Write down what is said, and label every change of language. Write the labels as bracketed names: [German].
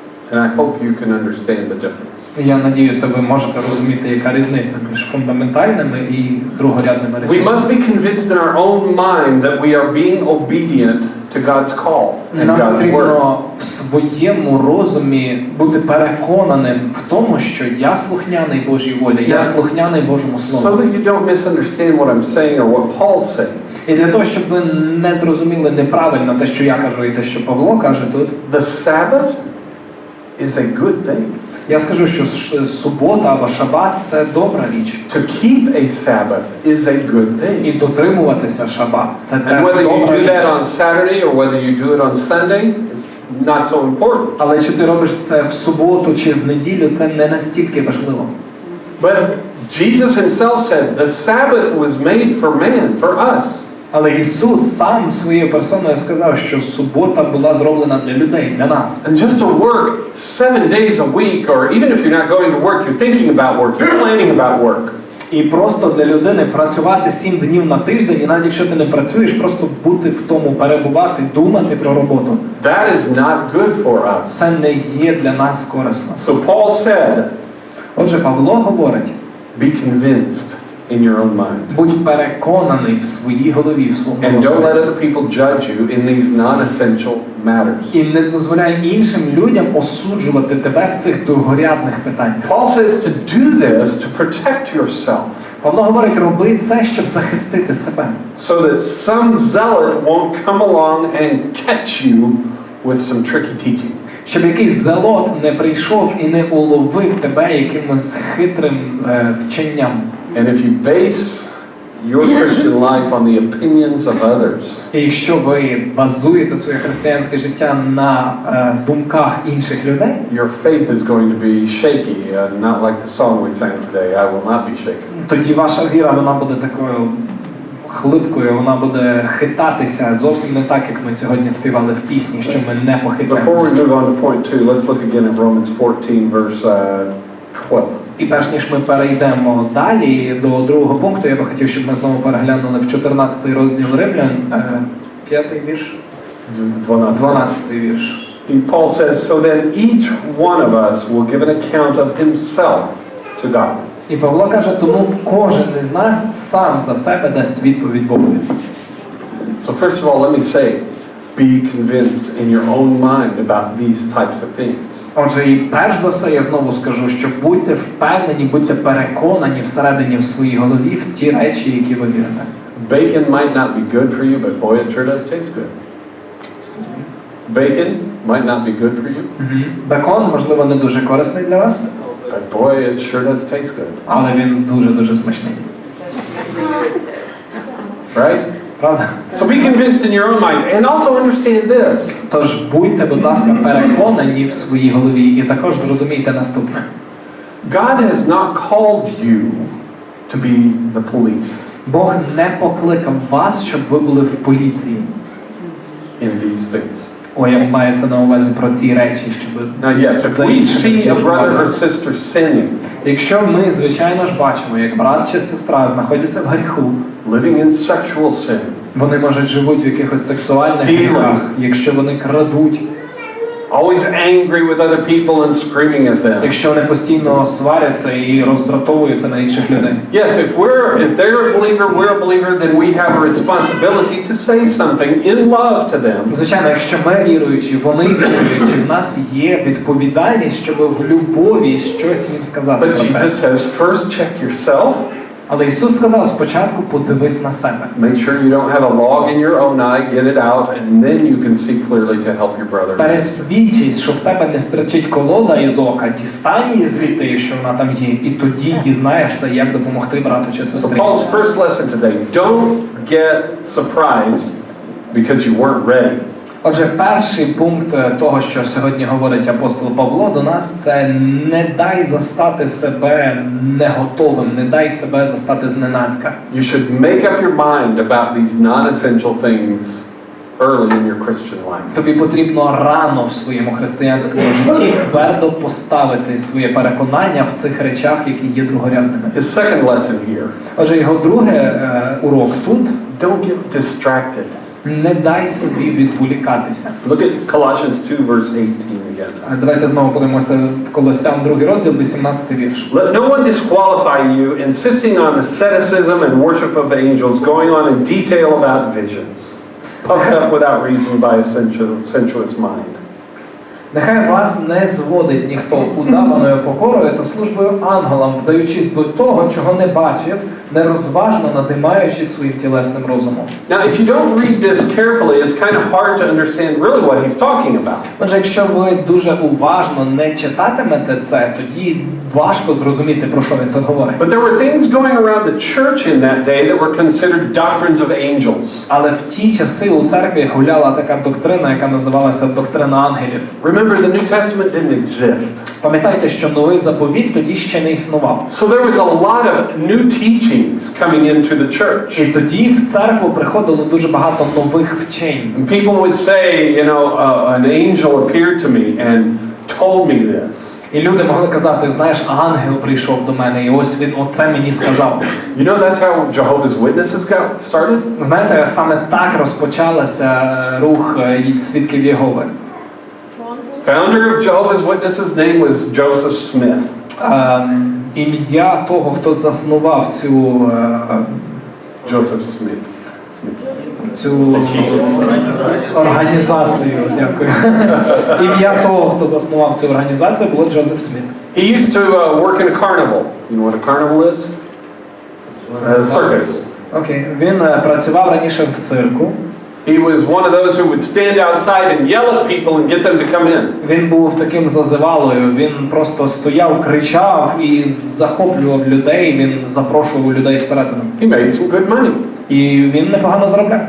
[English] And I hope you can understand the difference. [Ukrainian] Я надіюся, ви можете розуміти, яка різниця між фундаментальними і другорядними [English] We [Ukrainian] речами. [English] must be convinced in our own mind that we are being obedient to God's call and [Ukrainian] Нам [English] God's word. [Ukrainian] потрібно в своєму розумі бути переконаним в тому, що я слухняний Божій волі, я слухняний Божому [English] So [Ukrainian] Слову. [English] that you don't misunderstand what I'm saying or what Paul's saying. [Ukrainian] І для того, щоб ви не зрозуміли неправильно те, що я кажу, і те, що Павло каже тут, [English] The Sabbath is a good thing. [Ukrainian] я скажу, що субота або шабат – це добра річ. [English] To keep a Sabbath is a good thing. [Ukrainian] І дотримуватися шабат – це [English] And [Ukrainian] теж [English] whether you [Ukrainian] добра [English] do [Ukrainian] річ. [English] that on Saturday or whether you do it on Sunday, it's not so important. [Ukrainian] Але чи ти робиш це в суботу чи в неділю, це не настільки важливо. [English] But Jesus himself said, the Sabbath was made for man, for us. [Ukrainian] Але Ісус сам своєю персоною сказав, що субота була зроблена для людей, для нас. [English] And just to work 7 days a week, or even if you're not going to work, you're thinking about work, you're planning about work. [Ukrainian] І просто для людини працювати 7 днів на тиждень, і навіть якщо ти не працюєш, просто бути в тому, перебувати, думати про роботу. [English] That is not good for us. [Ukrainian] Це не є для нас корисно. [English] So Paul said, [Ukrainian] Отже, Павло говорить, [English] be convinced in your own mind. [Ukrainian] будь переконаний в своїй голові, в своєму [English] And don't let [Ukrainian] розумі. [English] other people judge you in these non-essential matters. [Ukrainian] І не дозволяй іншим людям осуджувати тебе в цих другорядних питаннях. [English] Paul says to do this to protect yourself, [Ukrainian] Павло говорить, роби це, щоб захистити себе. [English] so that some zealot won't come along and catch you with some tricky teaching. [Ukrainian] Щоб якийсь зелот не прийшов і не уловив тебе якимось хитрим вченням. [English] And if you base your Christian life on the opinions of others, [Ukrainian] І якщо ви базуєте своє християнське життя на думках інших людей, [English] your faith is going to be shaky, not like the song we sang today, I will not be shaken. [Ukrainian] тоді ваша віра, вона буде такою хлипкою, вона буде хитатися зовсім не так, як ми сьогодні співали в пісні, що ми не [English] Before we [Ukrainian] похитаємося. [English] move on to point 2, let's look again at Romans 14, verse 12. [Ukrainian] І перш ніж ми перейдемо далі до другого пункту, я би хотів, щоб ми знову переглянули в 14 розділ Римлян, 5-й вірш, 12-й вірш. [English] And Paul says, so then each one of us will give an account of himself to God. [Ukrainian] І Павло каже, тому кожен із нас сам за себе дасть відповідь Богові. [English] So first of all, let me say, be convinced in your own mind about these types of things. [Ukrainian] Отже, і перш за все я знову скажу, що будьте впевнені, будьте переконані всередині в своїй голові в ті речі, які ви вірите. [English] Bacon might not be good for you, but boy, it sure does taste good. Bacon might not be good for you, [Ukrainian] Бекон, можливо, не дуже корисний для вас, [English] but boy, it sure does taste good. [Ukrainian] але він дуже-дуже смачний. [English] Right? [Ukrainian] Правда? [English] So be convinced in your own mind, and also understand this. [Ukrainian] Тож будьте, будь ласка, переконані в своїй голові і також зрозумійте наступне. [English] God has not called you to be the police [Ukrainian] Бог не покликав вас, щоб ви були в поліції. [English] in these things. [Ukrainian] Ой, я маю це на увазі про ці речі, щоб... [English] Now, yes, if we see a brother or sister sinning, [Ukrainian] Якщо ми, звичайно ж, бачимо, як брат чи сестра знаходяться в гріху, [English] living in sexual sin, [Ukrainian] вони, може, живуть в якихось сексуальних гріхах, якщо вони крадуть, [English] always angry with other people and screaming at them. [Ukrainian] якщо вони постійно сваряться і роздратовуються на інших людей. [English] Yes, if they're a believer, we're a believer, then we have a responsibility to say something in love to them. [Ukrainian] Звичайно, якщо ми віруючі, вони віруючі, в нас є відповідальність, щоб в любові щось їм сказати [English] But [Ukrainian] про це. [English] Jesus says, first check yourself. [Ukrainian] Але Ісус сказав спочатку, подивись на себе. [English] Make sure you don't have a log in your own eye, get it out, and then you can see clearly to help your brother. [Ukrainian] Пересвідчись, що в тебе не стричить колода із ока, дістань її звідти, якщо вона там є, і тоді дізнаєшся, як допомогти брату чи [English] So [Ukrainian] сестрі. [English] Paul's first lesson today, don't get surprised because you weren't ready. [Ukrainian] Отже, перший пункт того, що сьогодні говорить апостол Павло до нас, це не дай застати себе не готовим, не дай себе застати зненацька. [English] You should make up your mind about these non-essential things early in your Christian life. [Ukrainian] Тобі потрібно рано в своєму християнському житті твердо поставити своє переконання в цих речах, які є другорядними. [English] His second lesson here, [Ukrainian] Отже, його другий урок тут [English] don't get distracted. [Ukrainian] не дай собі відволікатися. [English] Look at Colossians 2 verse 18 again. [Ukrainian] Давайте знову подивимося в Колосян 2 розділ, 18 вірш. [English] Let no one disqualify you, insisting on asceticism and worship of angels, going on in detail about visions, puffed up without reason by a sensuous mind. [Ukrainian] Нехай вас не зводить ніхто удаваною покорою та службою ангелам, вдаючись до того, чого не бачив, нерозважно надимаючи своїм тілесним розумом. [English] Now, if you don't read this carefully, it's kind of hard to understand really what he's talking about. [Ukrainian] Отже, якщо ви дуже уважно не читатимете це, тоді важко зрозуміти, про що він тут говорить. [English] But there were things going around the church in that day that were considered doctrines of angels. [Ukrainian] Але в ті часи у церкві гуляла така доктрина, яка називалася доктрина ангелів. [English] Remember, the New Testament didn't exist. [Ukrainian] Пам'ятайте, що новий заповіт тоді ще не існував. [English] So there was a lot of new teachings coming into the church. [Ukrainian] І тоді в церкву приходило дуже багато нових вчень. [English] And people would say, you know, an angel appeared to me and told me this. [Ukrainian] І люди могли казати, знаєш, ангел прийшов до мене, і ось він оце мені сказав. [English] You know, that's how Jehovah's Witnesses got started? [Ukrainian] Знаєте, саме так розпочалася рух свідків Єгови. [English] Founder of Jehovah's Witnesses' name was Joseph Smith. [Ukrainian] Ім'я того, хто заснував цю [English] Joseph Smith. [Ukrainian] цю організацію, дякую. Ім'я того, хто заснував цю організацію, було Джозеф Сміт. [English] He used to work in a carnival. You know what a carnival is? A circus. [Ukrainian] Окей. Він працював раніше в цирку. [English] He was one of those who would stand outside and yell at people and get them to come in. [Ukrainian] Він був таким зазивалою, він просто стояв, кричав і захоплював людей, він запрошував людей всередину. [English] He made some good money. [Ukrainian] І він непогано заробляв.